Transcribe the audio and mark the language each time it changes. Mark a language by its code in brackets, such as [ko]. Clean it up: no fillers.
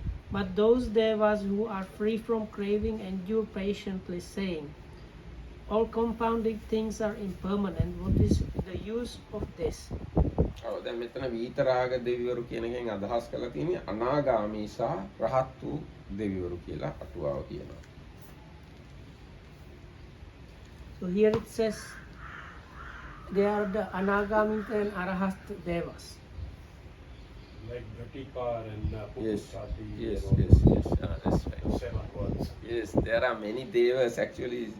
[en] But those devas who are free from craving endure patiently, saying, all compounding things are impermanent. What is the use of this? [si] දැන් මෙතන වීතරාග දෙවිවරු කියන එකෙන් අදහස් කරලා තියෙන්නේ අනාගාමී සහ රහත් වූ දෙවිවරු කියලා අටුවාව කියනවා. [en] So here it says they are the anagami and arahat devas. Like Ghatikar and Pukusati. Yes. That's right. 7 words. Yes, there are many devas actually.